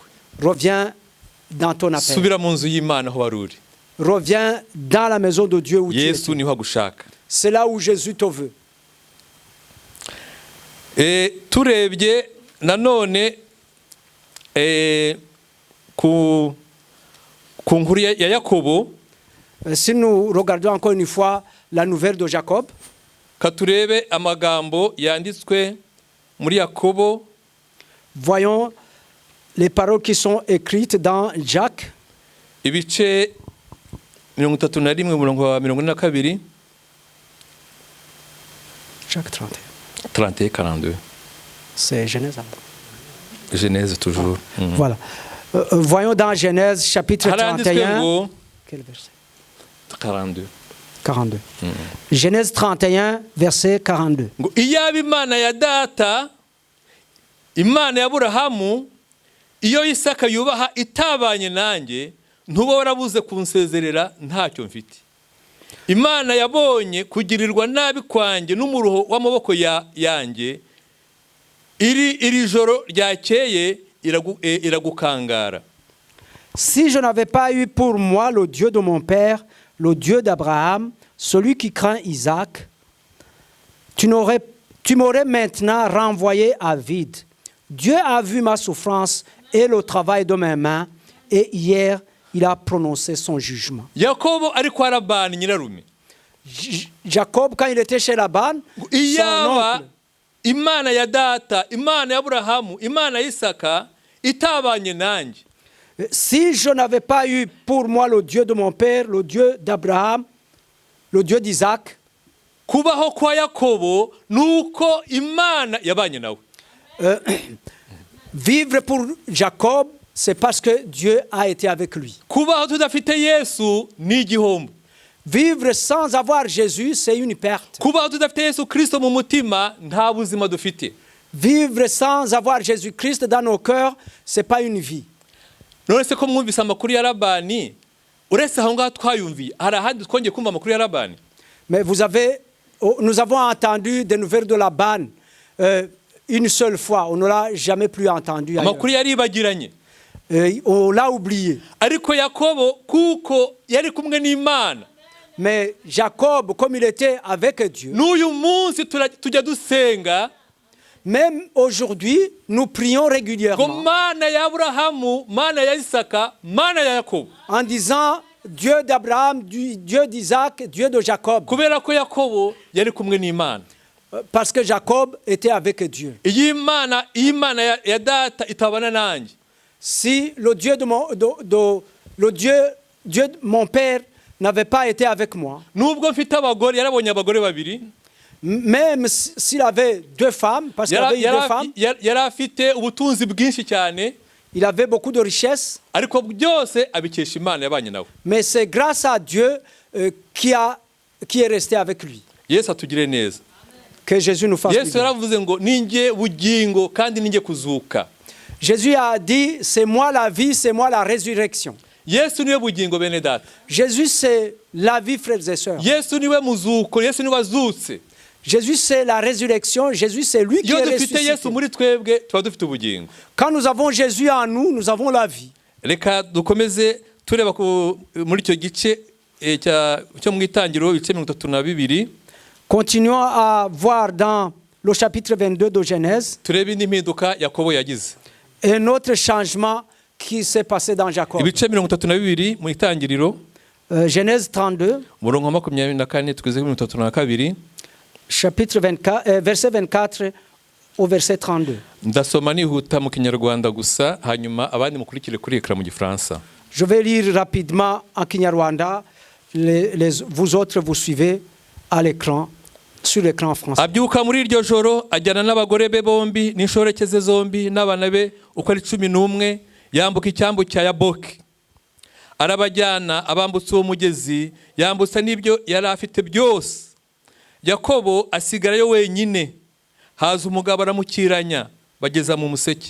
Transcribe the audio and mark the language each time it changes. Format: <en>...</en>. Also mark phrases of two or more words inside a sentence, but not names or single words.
<fr>Reviens dans ton appel.</fr> <rw>Subira mu nzu y'Imana aho wari uri.</rw> <fr>Reviens dans la maison de Dieu où tu</fr> <rw>Yesu</rw> <fr>es.</fr> <rw>niho agushaka.</rw> <fr>C'est là où Jésus te veut.</fr> <rw>Turebye nanone ku nkuru ya Yakobo,</rw> <fr>Si nous regardons encore une fois la nouvelle de Jacob,</fr> <rw>katurebe amagambo yanditswe muri Yakobo</rw> <fr>voyons les paroles qui sont écrites dans Jacques,</fr> <rw>ibice 31 umurongo wa 42.</rw> <fr>Jacques 31. 31 42. C'est Genèse. Genèse toujours. Voilà. Voyons dans Genèse chapitre</fr> <rw>Haranditswe 31. ngo</rw> <fr>Quel verset? 42. 42. Genèse 31, verset 42.</fr> <rw>Ngo iyaba Imana ya data, Imana ya Aburahamu, iyo Isaka yubaha itabanye nanjye, ntuba warabuze kunsezerera ntacyo mfite. Imana yabonye kugirirwa nabi kwanjye n'umuruho w'amaboko yanjye, iri joro ryakeye iragukangara.</rw> <fr>Si je n'avais pas eu pour moi le Dieu de mon père, le Dieu d'Abraham, celui qui craint Isaac, tu m'aurais maintenant renvoyé à vide. Dieu a vu ma souffrance et le travail de mes mains, et hier, il a prononcé son jugement.</fr> <rw>Yakobo ari kwa Labani nyirarume.</rw> <fr>Jacob, quand il était chez Laban, son</fr> <rw>Iyaba</rw> <fr>oncle,</fr> <rw>Imana ya data, Imana ya Aburahamu, Imana ya Isaka itabanye nanjye,</rw> <fr>si je n'avais pas eu pour moi le Dieu de mon père, le Dieu d'Abraham, le Dieu d'Isaac,</fr> <rw>kubaho kwa Yakobo nuko Imana yabanye nawe.</rw> <fr>vivre pour Jacob, c'est parce que Dieu a été avec lui.</fr> <rw>Kubaho tudafite Yesu ni igihombo.</rw> <fr>Vivre sans avoir Jésus, c'est une perte.</fr> <rw>Kubaho tudafite Yesu Kristo mu mutima nta buzima dufite.</rw> <fr>Vivre sans avoir Jésus-Christ dans nos cœurs, c'est pas une vie.</fr> <rw>None se ko mwumvise amakuru ya Labani, uretse aho ngaho twayumviye, hari ahandi twongeye kumva amakuru ya Labani?</rw> <fr>Mais nous avons entendu des nouvelles de Laban une seule fois. On ne l'a jamais plus entendu ailleurs.</fr> <rw>Amakuru yaribagiranye.</rw> <fr>On l'a oublié.</fr> <rw>Ariko Yakobo kuko yari kumwe n'Imana,</rw> <fr>Mais Jacob, comme il était avec Dieu,</fr> <rw>n'uyu munsi tujya dusenga</rw> <fr>même aujourd'hui, nous prions</fr> <rw>ngo</rw> <fr>régulièrement</fr> <rw>Mana ya Aburahamu, Mana ya Isaka, Mana ya Yakobo.</rw> <fr>en disant Dieu d'Abraham, Dieu d'Isaac, Dieu de Jacob.</fr> <rw>Kubera ko Yakobo yari kumwe n'Imana.</rw> <fr>Parce que Jacob était avec Dieu.</fr> <rw>Iyi Imana ya data itabana nanjye,</rw> <fr>Si le Dieu le Dieu de mon père n'avait pas été avec moi,</fr> <rw>nubwo mfite abagore, yarabonye abagore babiri,</rw> <fr>même s'il avait 2 femmes, parce qu'il avait eu 2 femmes,</fr> <rw>yari afite ubutunzi bwinshi cyane,</rw> <fr>il avait beaucoup de richesses,</fr> <rw>ariko byose abikesha Imana yabanye nawe.</rw> <fr>mais c'est grâce à Dieu qui est resté avec lui.</fr> <rw>Yesu atugire neza.</rw> <fr>Que Jésus nous fasse du</fr> <rw>Yesu</rw> <fr>bien.</fr> <rw>yaravuze ngo ninjye bugingo kandi ninjye kuzuka.</rw> <fr>Jésus a dit, c'est moi la vie, c'est moi la résurrection.</fr> <rw>Yesu niwe bugingo bene data.</rw> <fr>Jésus, c'est la vie, frères et sœurs. Yesu niwe muzuko, Yesu niwe azutse. Jésus, c'est la résurrection. Jésus, c'est lui qui</fr> <rw>Iyo</rw> <fr>est</fr> <rw>dufite Yesu</rw> <fr>ressuscité.</fr> <rw>muri twebwe tuba dufite ubugingo.</rw> <fr>Quand nous avons Jésus en nous, nous avons la vie.</fr> <rw>Reka dukomeze tureba muri icyo gice cyo mu itangiriro ibice 32.</rw> <fr>Continuons à voir dans le chapitre 22 de Genèse</fr> <rw>Turebe indi mpinduka Yakobo yagize.</rw> <fr>un autre changement qui s'est passé dans Jacob.</fr> <rw>Ibice 32 mu itangiriro,</rw> <fr>Genèse 32,</fr> <rw>umurongo wa 24 tugeze kuri 32.</rw> <fr>chapitre 24, verset 24 au verset 32.</fr> <rw>Ndasoma nihuta mu Kinyarwanda gusa, hanyuma abandi mukurikire kuri ekran mu Gifaransa.</rw> <fr>Je vais lire rapidement en Kinyarwanda. Vous autres, vous suivez à l'écran, sur l'écran français.</fr> <rw>Abyuka muri iryo joro ajyana n'abagore be bombi n'inshoreke ze zombi n'abana be uko ari 11, yambuka icyambu cya Yaboki. Arabajyana abambutse uwo mugezi, yambutsa n'ibyo yari afite byose. Yakobo asigarayo wenyine. Haza umugabo aramukiranya, bageza mu museke.</rw>